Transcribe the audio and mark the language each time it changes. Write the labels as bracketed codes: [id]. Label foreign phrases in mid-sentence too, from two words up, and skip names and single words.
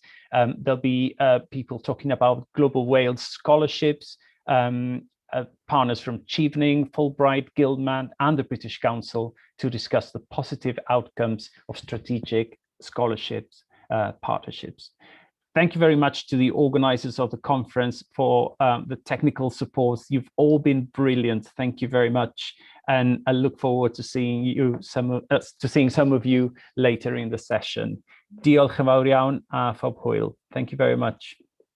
[en] There'll be people talking about Global Wales scholarships, partners from Chevening, Fulbright, Gilman, and the British Council to discuss the positive outcomes of strategic scholarships partnerships. Thank you very much to the organizers of the conference for the technical support. You've all been brilliant. Thank you very much. And I look forward to seeing some of you later in the session. [cy] Diolch yn fawr iawn a phob hwyl. [en] Thank you very much.